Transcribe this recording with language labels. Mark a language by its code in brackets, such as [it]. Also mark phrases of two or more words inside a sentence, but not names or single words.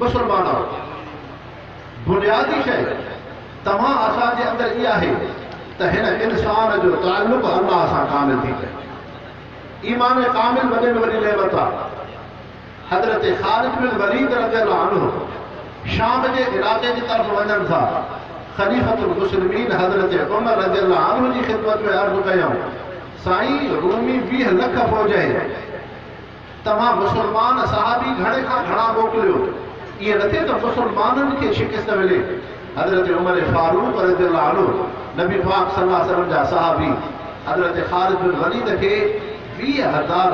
[sd] मुस्लमान बुनियादी शइ तव्हां असांजे अंदरि इहा आहे त हिन इंसान जो ताल्लुक़ अल्लाह सां कामिल थी पए। ईमान कामिल वॾे में वॾी नेमत आहे। हज़रत ख़ालिद बिन वलीद [ar] رضي الله عنه [sd] शाम जे इलाक़े जी तरफ़ वञनि था। [ar] خليفة المسلمين [sd] हज़रत उमर [ar] رضي الله عنه [sd] जी ख़िदमत में अर्ज़ु कयूं, साईं रूमी 20 लख फ़ौज आहे, तव्हां मुस्लमान सहाबी घणे खां घणा मोकिलियो, ईअं न थिए त मुस्लमाननि खे शिकस्त मिले। हज़रत उमर फारूक [ar] رضي الله عنه [sd] नबी पाक [ar] صلى الله عليه وسلم [sd] जा सहाबी हज़रत ख़ालिद बिन वलीद खे 20,000